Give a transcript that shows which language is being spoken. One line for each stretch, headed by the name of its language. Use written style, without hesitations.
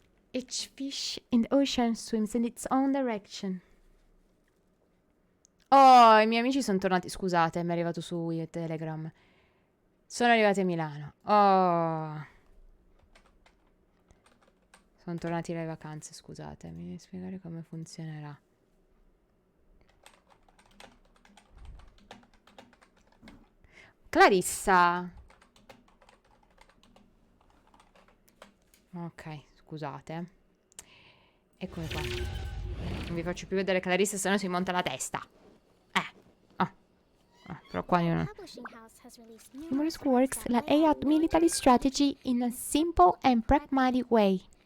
English: Each fish in the ocean swims in its own direction.
Italian: Oh, i miei amici sono tornati. Scusate, mi è arrivato su Telegram. Sono arrivati a Milano. Oh. Sono tornati dalle vacanze, scusate. Mi devi spiegare come funzionerà. Clarissa. Ok, scusate. Eccomi qua. Non vi faccio più vedere Clarissa, se no si monta la testa. Però qua io non...
English: Numerous works lay out military strategy in a simple and pragmatic way.